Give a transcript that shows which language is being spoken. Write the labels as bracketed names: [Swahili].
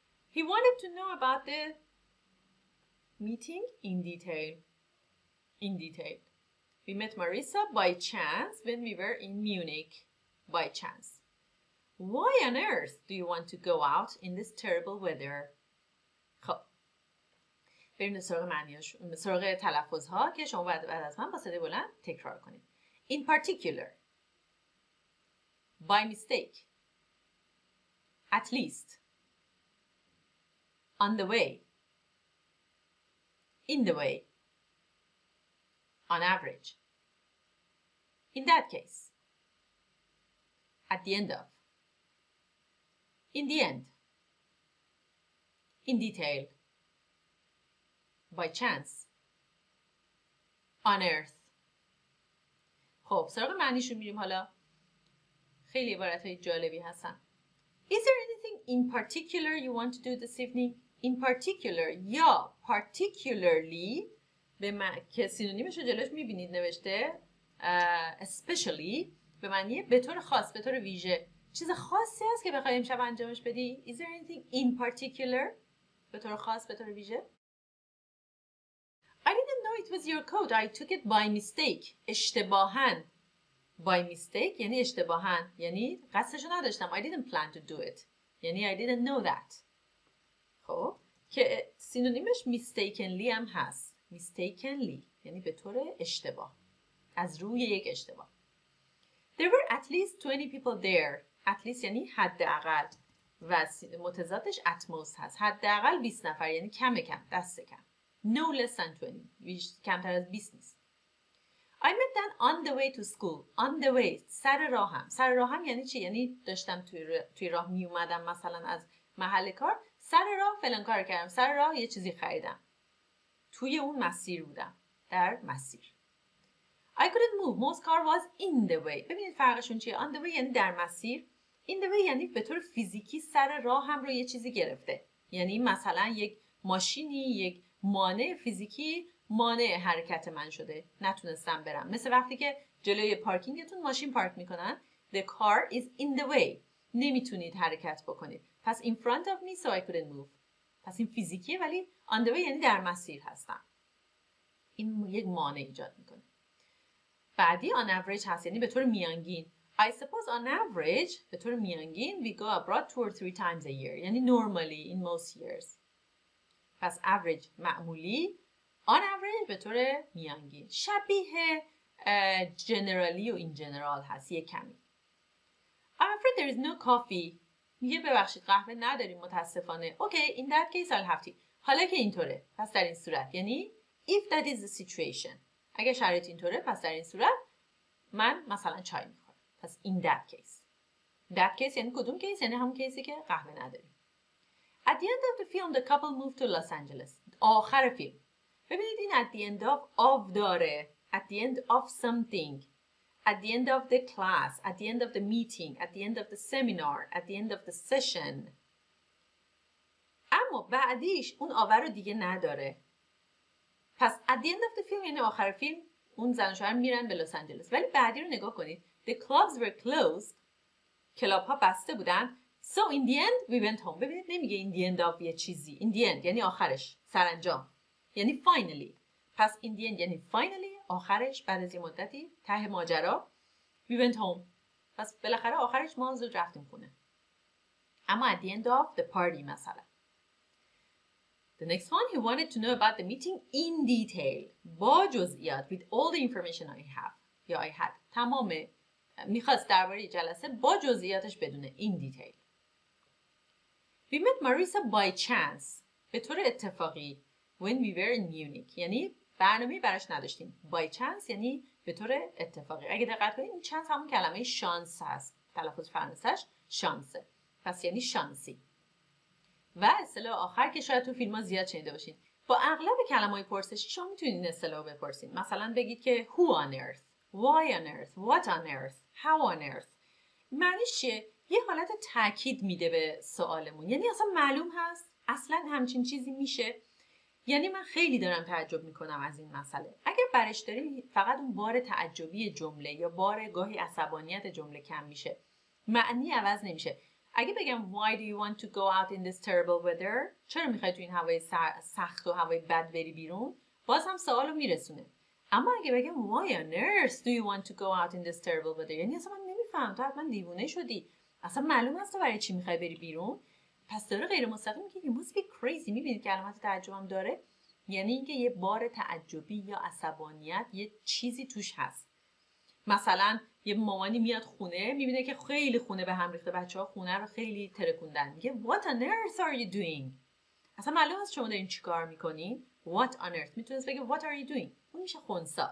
[English] He wanted to know about the meeting in detail. In detail. We met Marissa by chance when we were in Munich. By chance. Why on earth do you want to go out in this terrible weather? [Persian] خب بریم سراغ معنیاش، سراغ تلفظها که شما بعد از من با صدای بلند تکرار کنید. [English] In particular. By mistake. At least. On the way. In the way. On average. In that case. At the end of. In the end. In detail. By chance. On earth. [Persian] خب سراغ معنیشون میریم حالا. خیلی عبارتهای جالبی هستن. [English] Is there anything in particular you want to do this evening? In particular [Persian] یا particularly که سینونیمش رو جلوش میبینید نوشته especially به معنی به طور خاص، به طور ویژه. چیز خاصی هست که بخوای امشب انجامش بدی؟ [English] Is there anything in particular [Persian] به طور خاص، به طور ویژه؟ [English] I didn't know it was your coat. I took it by mistake. [Persian] اشتباهاً. [English] By mistake [Persian] یعنی اشتباهاً. یعنی قصدشو نداشتم. [English] I didn't plan to do it. [Persian] یعنی [English] I didn't know that. [Persian] خب که سینونیمش mistakenly هم هست. mistakenly یعنی به طور اشتباه. از روی یک اشتباه. [English] There were at least 20 people there. At least [Persian] یعنی حداقل و متضادش [English] at most [Persian] هست. حداقل 20 نفر یعنی کم دست کم. [English] No less than 20. [Persian] کمتر از 20 نیست. [English] I met them on the way to school. On the way. [Persian] سر راهم. سر راهم یعنی چی؟ یعنی داشتم توی راه می اومدم مثلا از محل کار. سر راه فلان کار کردم. سر راه یه چیزی خریدم. توی اون مسیر بودم. در مسیر. [English] I couldn't move. Most car was in the way. [Persian] ببینید فرقشون چیه؟ [English] On the way [Persian] یعنی در مسیر. [English] In the way [Persian] یعنی به طور فیزیکی سر راه هم رو یه چیزی گرفته. یعنی مثلا یک ماشینی، یک مانع فیزیکی مانع حرکت من شده. نتونستم برم. مثل وقتی که جلوی پارکینگتون ماشین پارک میکنن. [English] The car is in the way. [Persian] نمیتونید حرکت بکنید. پس [English] in front of me so I couldn't move. [Persian] پس این فیزیکیه ولی on the way یعنی در مسیر هستم. این یک مانع ایجاد میکنه. بعدی [English] on average [Persian] هست یعنی به طور میانگین. [English] I suppose on average [Persian] به طور میانگین [English] we go abroad 2 or 3 times a year. [Persian] یعنی [English] normally in most years. [Persian] پس average معمولی [English] on average [Persian] به طور میانگین. شبیه generally و [English] in general [Persian] هست یک کمی. [English] I'm afraid there is no coffee. [Persian] میگه ببخشید قهوه نداریم متاسفانه. [English] Okay, in that case I'll have tea. [Persian] حالا که اینطوره پس در این صورت یعنی [English] if that is the situation. [Persian] اگه شرایط اینطوره پس در این صورت من مثلا چای میخورم. پس [English] in that case. That case [Persian] یعنی کدوم کیس؟ یعنی همون کیسی که قهوه نداریم. [English] At the end of the film the couple moved to Los Angeles. [Persian] آخر فیلم. ببینید این [English] at the end of [Persian] داره. [English] At the end of something. At the end of the class. At the end of the meeting. At the end of the seminar. At the end of the session. [Persian] اما بعدیش اون آور رو دیگه نداره. پس [English] at the end of the film [Persian] یعنی آخر فیلم اون زن و شوهر میرن به لس آنجلس. ولی بعدی رو نگاه کنید. [English] The clubs were closed. [Persian] کلاب ها بسته بودن. [English] So in the end we went home. [Persian] ببینید نمیگه [English] in the end of [Persian] یه چیزی. [English] In the end [Persian] یعنی آخرش. سرانجام. یعنی finally. پس [English] in the end [Persian] یعنی finally آخرش بعد از یه مدتی ته ماجرا [English] we went home. [Persian] پس بالاخره آخرش ما زود رفتیم خونه. اما [English] at the end of the party [Persian] مثلا. [English] The next one, he wanted to know about the meeting in detail. [Persian] با جزئیات. [English] With all the information I have. [Persian] یا [English] I had. [Persian] تمام میخواست درباره جلسه با جزئیاتش بدونه. [English] In detail. We met Marissa by chance. [Persian] به طور اتفاقی. [English] When we were in Munich. [Persian] یعنی برنامه‌ای براش نداشتیم. بای چانس یعنی به طور اتفاقی. اگه دقت کنید این چانس همون کلمه شانس هست. تلفظ فرانسه‌اش شانسه. پس یعنی شانسی. و اصطلاح آخر که شاید تو فیلم‌ها زیاد شنیده باشین. با اغلب کلمه‌های پرسشی شما میتونید این اصطلاح رو بپرسید. مثلا بگید که [English] who on earth, why on earth, what on earth, how on earth. [Persian] معنیش چیه؟ یه حالت تاکید میده به سوالمون. یعنی اصلا معلوم هست اصلا همچین چیزی میشه. یعنی من خیلی دارم تعجب میکنم از این مسئله. اگر برش داری فقط اون بار تعجبی جمله یا بار گاهی عصبانیت جمله کم میشه. معنی عوض نمیشه. اگه بگم [English] why do you want to go out in this terrible weather؟ [Persian] چرا میخوای تو این هوای سخت و هوای بد بری بیرون؟ باز هم سوالو میرسونه. اما اگه بگم [English] why on earth do you want to go out in this terrible weather؟ [Persian] یعنی اصلا من نمیفهم، تو حتما دیوونه شدی. اصلا معلوم هست تو برای چی میخوای بری بیرون؟ پس داره غیر مستقیم میگه [English] you must be crazy. [Persian] میبینید کلمات تعجبم داره؟ یعنی اینکه یه بار تعجبی یا عصبانیت یه چیزی توش هست. مثلا یه مامانی میاد خونه میبینه که خیلی خونه به هم ریخته، بچه‌ها خونه رو خیلی ترکوندن، میگه [English] what on earth are you doing؟ [Persian] اصلا معلوم است شما دارین چیکار میکنین؟ [English] what on earth [Persian] میتونست بگه [English] what are you doing؟ [Persian] اون میشه خنثی.